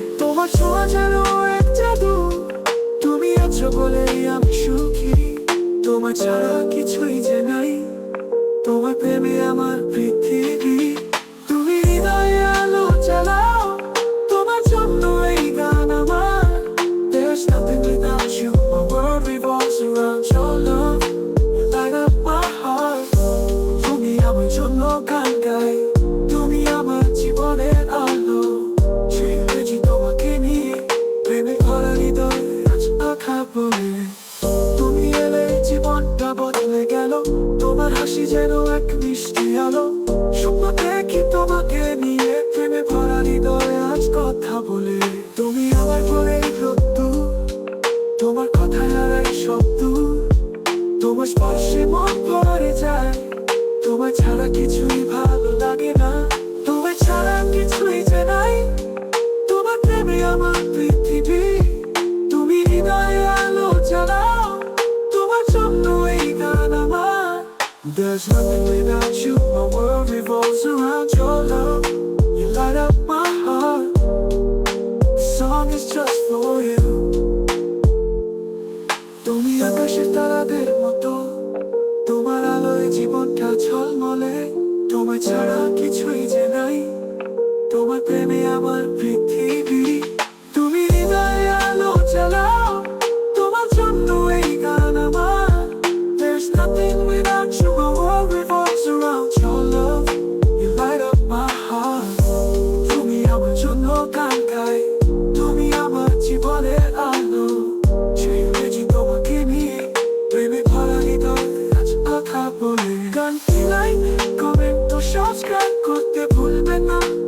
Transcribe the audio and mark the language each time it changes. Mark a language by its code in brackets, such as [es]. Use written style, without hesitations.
[bn] তোমার ছোঁয়া যেন এক জাদু, তুমি আছো বলেই আমি সুখী। তোমার ছাড়া কিছুই যে নাই, তোমার প্রেমে আমার পৃথিবী। তুমি হৃদয়ে আলো জ্বালাও, তোমার জন্য এই গান আমার। [en] There's nothing without you, my world revolves around your love. You light up my heart. [bn] তুমি আমার জন্য গান গাই, তুমি আমার জীবনের আলো। সেই বেজি তোমাকে নিয়ে, প্রেমে ভরা হৃদয় আজ কথা বলে। তুমি এলে জীবনটা বদলে গেল, তোমার হাসি যেন এক মিষ্টি আলো। স্বপ্ন দেখি তোমাকে নিয়ে, প্রেমে ভরা হৃদয় আজ কথা বলে। তুমি আমার ঘরে রোদ্দুর, তোমার কথায় হারাই শব্দ। তোমার স্পর্শে মন ভরে যায়, তোমার ছাড়া কিছুই ভালো লাগে না। তোমার ছাড়া কিছুই যে নাই, তোমার প্রেমে আমার পৃথিবী। তুমি হৃদয়ে আলো জ্বালাও, তোমার জন্য এই গান আমার। [en] There's nothing without you, my world revolves around your love. You light up my heart, this song is just for you. [bn] তুমি আকাশের তারাদের মতো, তোমার আলোয় জীবনটা ঝলমলে। তোমার ছাড়া কিছুই যে নাই, তোমার প্রেমে আমার পৃথিবী। তুমি হৃদয়ে আলো জ্বালাও, তোমার জন্য এই গান আমার। [en] There's nothing without you, my world revolves around your love. You light up my heart. [bn] তুমি আমার জন্য গান গাই, তুমি আমার জীবনের আলো। সেই বেজি তোমাকে নিয়ে, প্রেমে ভরা হৃদয় আজ কথা বলে। গানটি লাইক, কমেন্ট ও সাবস্ক্রাইব করতে ভুলবেন না।